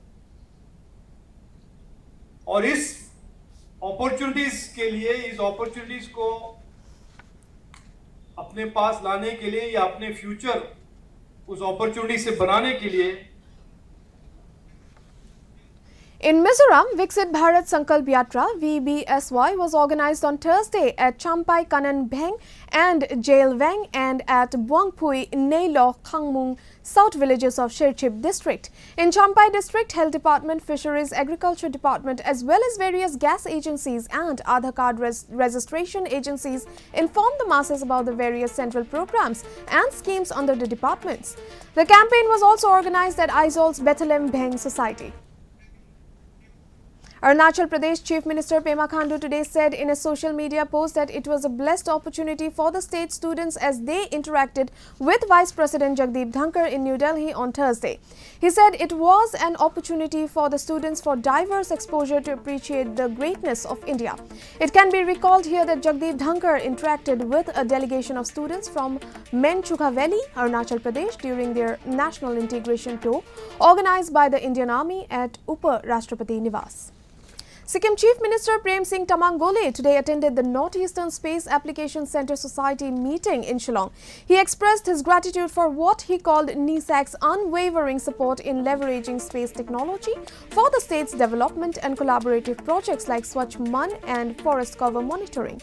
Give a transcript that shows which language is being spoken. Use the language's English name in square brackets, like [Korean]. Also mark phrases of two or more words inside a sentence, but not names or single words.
[Hindi] और इस अपॉर्चुनिटीज के लिए, इस अपॉर्चुनिटीज को अपने पास लाने के लिए या अपने फ्यूचर उस अपॉर्चुनिटी से बनाने के लिए [English] In Mizoram, Viksit Bharat Sankalp Yatra VBSY was organized on Thursday at Champai Kanan Bheng and Jail Weng and at Buangpui Neilo Khangmung South villages of Sherchip district. In Champai district, Health Department, Fisheries, Agriculture Department as well as various gas agencies and Aadhaar card registration agencies informed the masses about the various central programs and schemes under the departments. The campaign was also organized at Aizaul's Bethlehem Bheng Society. Arunachal Pradesh Chief Minister Pema Khandu today said in a social media post that it was a blessed opportunity for the state students as they interacted with Vice President Jagdeep Dhankar in New Delhi on Thursday. He said it was an opportunity for the students for diverse exposure to appreciate the greatness of India. It can be recalled here that Jagdeep Dhankar interacted with a delegation of students from Menchuka Valley, Arunachal Pradesh during their national integration tour organized by the Indian Army at Upa Rashtrapati Niwas. Sikkim Chief Minister Prem Singh Tamang Gole today attended the Northeastern Space Application Centre Society meeting in Shillong. He expressed his gratitude for what he called NISAC's unwavering support in leveraging space technology for the state's development and collaborative projects like Swachh Man and forest cover monitoring.